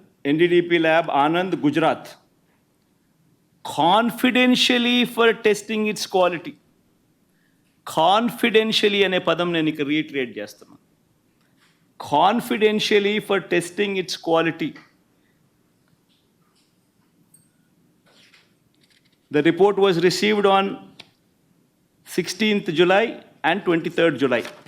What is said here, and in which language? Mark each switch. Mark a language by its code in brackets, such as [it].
[en] NDDP lab, Anand, Gujarat, confidentially for testing its quality. [te] Confidentially అనే పదం నేను ఇక రీట్రేట్ చేస్తున్నా. [en] Confidentially for testing its quality. The report was received on 16th July and 23rd July.